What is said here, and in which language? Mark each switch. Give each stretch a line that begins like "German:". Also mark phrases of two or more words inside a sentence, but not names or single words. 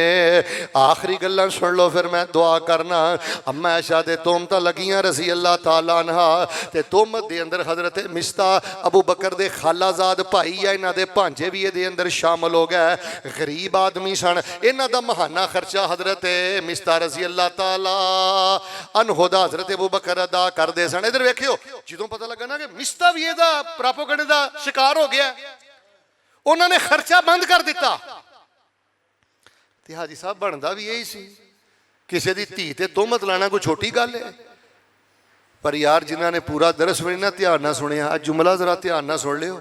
Punjabi: ਆਖ਼ਰੀ ਗੱਲਾਂ ਸੁਣ ਲੋ ਫਿਰ ਮੈਂ ਦੁਆ ਕਰਨਾ। ਅੰਮਾ ਆਇਸ਼ਾ ਦੇ ਤੋਹਮਤਾਂ ਲੱਗੀਆਂ
Arabic: رضي الله تعالى عنها,
Punjabi: ਤੇ ਤੋਹਮਤ ਦੇ ਅੰਦਰ ਹਜ਼ਰਤ ਮਿਸਤਾ ਅਬੂ ਬਕਰ ਦੇ ਖ਼ਾਲਾਜ਼ਾਦ ਭਾਈ ਯਾ ਇਨ੍ਹਾਂ ਦੇ ਭਾਂਜੇ ਭੀ ਇਹਦੇ ਅੰਦਰ ਸ਼ਾਮਿਲ ਹੋ ਗਏ। ਗ਼ਰੀਬ ਆਦਮੀ ਸਨ, ਇਨ੍ਹਾਂ ਦਾ ਮਹੀਨਾ ਖ਼ਰਚਾ ਹਜ਼ਰਤ ਮਿਸਤਾ
Arabic: رضي الله تعالى
Punjabi: ਅਨਹੋਦਾ ਹਜ਼ਰਤ ਅਬੂ ਬਕਰ ਅਦਾ ਕਰਤੇ ਸਨ। ਇੱਧਰ ਵੇਖਿਓ, ਜੋ ਪਤਾ ਲੱਗਾ ਨਾ ਕਿ ਮਿਸਤਾ ਭੀ ਇਹਦਾ ਪ੍ਰੋਪੇਗੰਡੇ ਦਾ ਸ਼ਿਕਾਰ ਹੋ ਗਿਆ, ਉਨ੍ਹੋਂ ਨੇ ਖ਼ਰਚਾ ਬੰਦ ਕਰ ਦਿੱਤਾ। ਤੇ ਹਾਜੀ ਸਾਹਬ ਬਣਤਾ ਭੀ ਯਹੀ ਸੀ, ਕਿਸੀ ਕੀ ਧੀ ਤੇ ਤੋਹਮਤ ਲਾਣਾ ਕੋਈ ਛੋਟੀ ਗੱਲ ਹੈ। ਪਰ ਯਾਰ ਜਿਨ੍ਹੋਂ ਨੇ ਪੂਰਾ ਦਰਸ ਭੀ ਨਾ ਧਿਆਨ ਨਾ ਸੁਣਿਆ, ਜੁਮਲਾ ਜ਼ਰਾ ਧਿਆਨ ਨਾ ਸੁਣ ਲਿਓ।